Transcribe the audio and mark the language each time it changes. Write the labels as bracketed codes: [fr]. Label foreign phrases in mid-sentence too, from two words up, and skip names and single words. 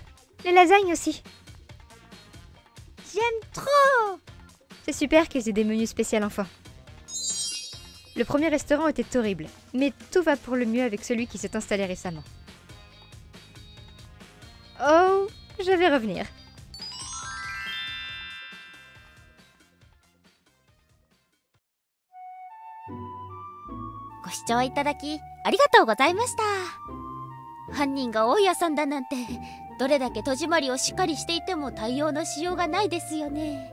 [fr] Les lasagnes aussi. J'aime trop. C'est super qu'ils aient des menus spéciaux enfants. Le premier restaurant était horrible, mais tout va pour le mieux avec celui qui s'est installé récemment. Oh, je vais revenir. [ja] ご視聴いただきありがとうございました。犯人が大家さんだなんて、どれだけ戸締まりをしっかりしていても対応のしようがないですよね。